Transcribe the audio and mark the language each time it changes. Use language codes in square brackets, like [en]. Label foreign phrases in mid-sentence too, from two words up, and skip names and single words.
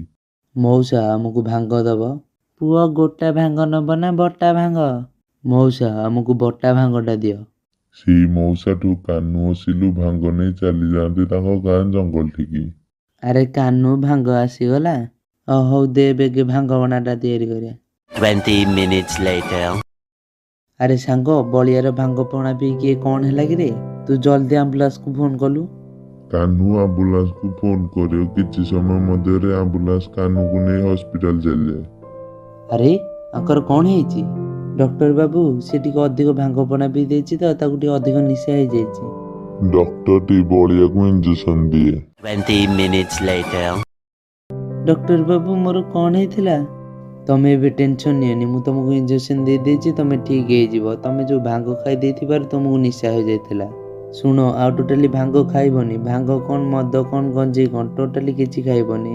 [or] ମଉସା, ଆମକୁ ଭାଙ୍ଗ ଦବ? ପୁଅ, ଗୋଟା ଭାଙ୍ଗ ନବ ନା ବଟା ଭାଙ୍ଗ? ମଉସା, ଆମକୁ ବଟା ଭାଙ୍ଗଟା ଦିଅ। ସେଇ ମଉସାଠୁ କାହ୍ନୁ ଓ ସିଲୁ ଭାଙ୍ଗ ନେଇ ଚାଲିଯାଆନ୍ତି ତାଙ୍କ ଗାଁ ଜଙ୍ଗଲଟିକି। ଆରେ କାହ୍ନୁ, ଭାଙ୍ଗ ଆସିଗଲା? ହଉ ଦେ ବେଗେ ଭାଙ୍ଗ ପଣାଟା ତିଆରି କରିବା। [en] 20 minutes later. [or] ଆରେ ସାଙ୍ଗ, ବଳିଆର ଭାଙ୍ଗ ପଣା ପିଇକି କ'ଣ ହେଲା କି ରେ? ତୁ ଜଲ୍ଦି ଆମ୍ବୁଲାନ୍ସକୁ ଫୋନ୍ କଲୁ। କାହ୍ନୁ ଆମ୍ବୁଲାନ୍ସକୁ ଫୋନ୍ କରେ ଓ କିଛି ସମୟ ମଧ୍ୟରେ ଆମ୍ବୁଲାନ୍ସ କାହ୍ନୁକୁ ନେଇ ହସ୍ପିଟାଲ ଚାଲିଯାଏ। ଆରେ ଆଙ୍କର କ'ଣ ହେଇଛି? ଡକ୍ଟର ବାବୁ, ସେ ଟିକେ ଅଧିକ ଭାଙ୍ଗ ପଣା ପିଇ ଦେଇଛି ତ, ତାକୁ ଟିକେ ଅଧିକ ନିଶା ହେଇଯାଇଛି। ଡକ୍ଟରଟି ବଳିଆକୁ ଇଞ୍ଜେକ୍ସନ ଦିଏ। [en] 20 minutes later. [or] ଡକ୍ଟର ବାବୁ, ମୋର କ'ଣ ହେଇଥିଲା? ତମେ ଏବେ ଟେନସନ୍ ନିଅନି, ମୁଁ ତମକୁ ଇଞ୍ଜେକ୍ସନ୍ ଦେଇଦେଇଛି, ତମେ ଠିକ୍ ହେଇଯିବ। ତମେ ଯେଉଁ ଭାଙ୍ଗ ଖାଇ ଦେଇଥିବାରୁ ତମକୁ ନିଶା ହୋଇଯାଇଥିଲା। ଶୁଣ, ଆଉ ଟୋଟାଲି ଭାଙ୍ଗ ଖାଇବନି। ଭାଙ୍ଗ କ'ଣ, ମଦ କ'ଣ, ଗଞ୍ଜେଇ କ'ଣ, ଟୋଟାଲି କିଛି ଖାଇବନି।